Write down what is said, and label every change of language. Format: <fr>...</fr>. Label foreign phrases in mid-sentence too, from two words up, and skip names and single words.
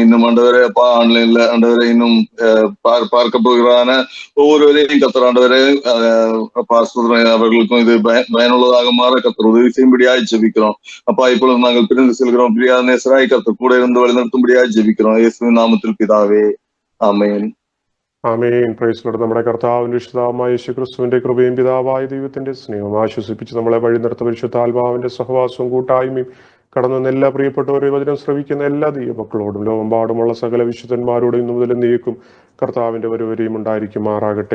<ta>இன்னும் ஆண்டவரே அப்பா ஆன்லைன்ல ஆண்டவரே இன்னும் பார்க்க போகிறான ஒவ்வொருவரையும் கர்த்தர் ஆண்டவரே அப்பா ஸ்தோத்திரம், அவர்களுக்கும் இது பயனுள்ளதாக மாற கர்த்தர் உதவி செய்யும்படியாய் ஜெபிக்கிறோம். அப்பா இப்பொழுது நாங்கள் பிரிந்து செல்கிறோம். பிரியா நேசராய் கர்த்தர் கூட இருந்து வழிநடத்தும்படியாய் ஜெபிக்கிறோம்.</ta> <ml>യേശുവിൻ നാമത്തിൽ പിതാവേ, ആമേൻ. ആമേൻ. പ്രൈസ് ലോർഡ്. നമ്മുടെ കർത്താവിന്റെ വിശുദ്ധമായ യേശു ക്രിസ്തുവിന്റെ കൃപയും പിതാവായ ദൈവത്തിന്റെ സ്നേഹവും ആശ്വസിപ്പിച്ച് നമ്മളെ വഴി നടത്ത പരിശുദ്ധാത്മാവിന്റെ സഹവാസവും കൂട്ടായ്മയും കടന്നു വന്ന എല്ലാ പ്രിയപ്പെട്ടവരെ വചനം ശ്രവിക്കുന്ന എല്ലാ ദൈവമക്കളോടും ലോകമ്പാടുമുള്ള സകല വിശുദ്ധന്മാരോടും ഇന്നു മുതൽ നീക്കും കർത്താവിന്റെ വരുവരെയും ഉണ്ടായിരിക്കുമാറാകട്ടെ.</ml>